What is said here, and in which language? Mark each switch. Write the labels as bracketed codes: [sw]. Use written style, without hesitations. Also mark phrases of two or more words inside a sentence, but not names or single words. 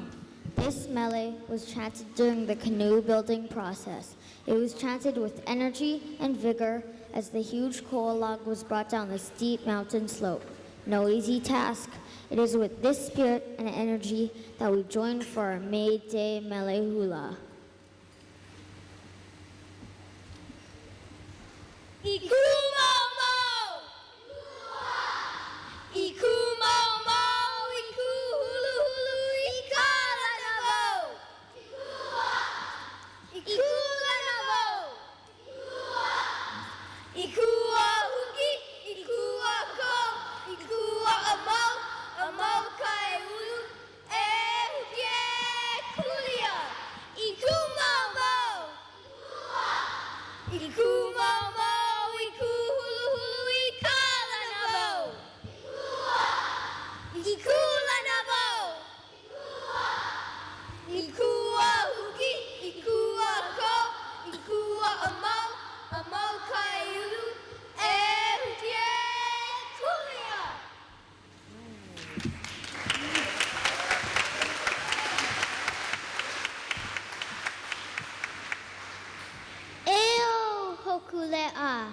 [en] This mele was chanted during the canoe building process. It was chanted with energy and vigor as the huge koa log was brought down the steep mountain slope. No easy task. It is with this spirit and energy that we join for our May Day mele hula. [haw] Iku mau mau, iku mau mau, iku hulu hulu, ika lanavo, iku lanavo, iku ahuki, iku ako, iku amau, amau kai hulu, huki kulia, iku mau mau, iku mau mau. Iku hulu hulu ika lanavo. Iku lanavo. Iku ahuki, iku ako, iku amau, amau kai ulu, huki kulia. Eo hokulea.